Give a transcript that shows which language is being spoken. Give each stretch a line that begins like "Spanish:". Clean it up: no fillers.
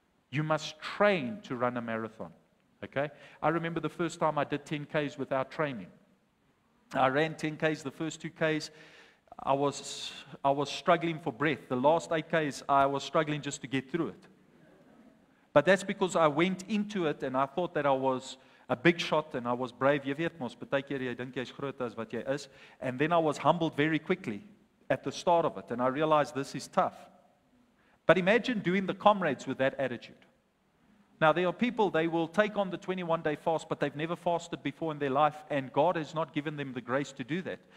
English: You must train to run a marathon. Okay? I remember the first time I did 10Ks without training. I ran 10Ks, the first 2Ks, I was struggling for breath. The last 8Ks, I was struggling just to get through it. But that's because I went into it and I thought that I was a big shot and I was brave.
Afrikaans: Jy weet mos, baie keer jy dink jy's groter as wat jy is.
English: And then I was humbled very quickly at the start of it. And I realized this is tough. But imagine doing the comrades with that attitude. Now, there are people, they will take on the 21-day fast, but they've never fasted before in their life, and God has not given them the grace to do that.